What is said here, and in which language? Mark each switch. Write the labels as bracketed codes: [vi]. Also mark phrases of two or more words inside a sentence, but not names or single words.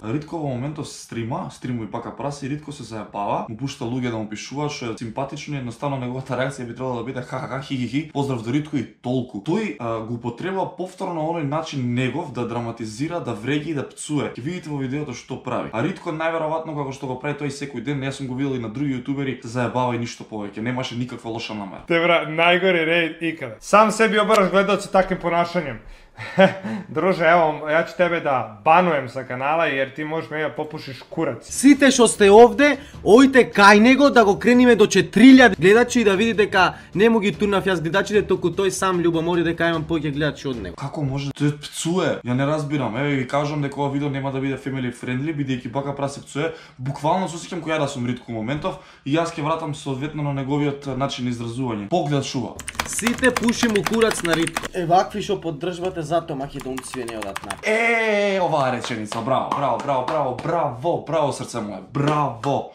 [mk] Ритко во моментов стримува и Бака Прасе и Ритко се зајапава, му пушта луѓе да му пишуваат, што е симпатично и едноставно неговата реакција би требало да биде ха-ха-ха, хи-хи-хи, поздрав до Ритко и толку. Тој го употребува повторно оној начин негов да драматизира, да вреѓи и да пцуе. Ќе видите во видеото што прави. А Ритко најверојатно како што го прави тој секој ден, јас сум го видел и на други јутубери, се зајабава и ништо повеќе, немаше никаква лоша намера. [sr] Те бра, најгори рейд икада. Сам sebi obaraš gledalce takvim ponašanjem. Druže, evo, ja ću tebe da banujem sa kanala jer ti možeš me popušiš kurac. [mk] Сите што сте овде, ојте кај него да го крениме до 4000 гледачи и да видите дека не му ги турнав јас гледачите, току тој сам љубомори дека имам повеќе гледачи од него. Како може? Тој пцуе. Ја не разбирам. Еве ви кажам дека ова видео нема да биде [en] family friendly, [mk] бидејќи Бака Прасе пцуе. Буквално се сеќам која да сум Ритко моментов и јас ќе вратам соодветно на неговиот начин на изразување. Поглед шува. Сите пуши му курац на Ритко. Е, вакви што поддржвате, зато македонци не одат на. Оваа реченица, браво, браво, браво, браво, браво, браво срце мое, браво.